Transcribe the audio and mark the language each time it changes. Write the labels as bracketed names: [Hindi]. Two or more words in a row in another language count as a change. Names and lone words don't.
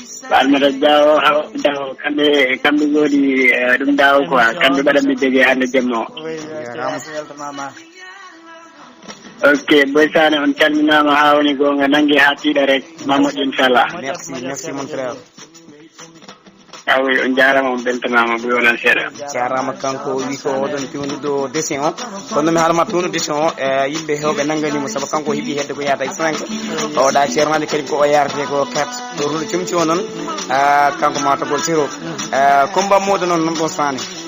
[Fula] Fatmata Diaw, Hawa Diaw, kamɓe, kamɓe goni, e, ɗum Diaw quoi, kamɓe mbaɗanmi dégué hande jemma o. Oui, ok, Jarama. a weltanama. Ok, Boy Sané, on calminama ha woni gonga, nangge ha tiiɗa rek, ma moƴƴi inchallah. [French] Merci, merci mon frère. Ah oui, [Fula] on jarama, on beltanama, ɓuri wonan seeɗa. Jarama kanko, o wi ko oɗon pewnuɗo dessin o. Kono noon mi haalama pewnu dessin o, e, yimɓe hewɓe nanganimo, saabu kanko heeɓi hedde ko yahata e cinq. O waɗa ceernajo kadi ko o yarate ko quatre. To ruɗo cumci o noon, a, kanko ma togol zéro. E, combat moɗo noon, noon ɗon Sané.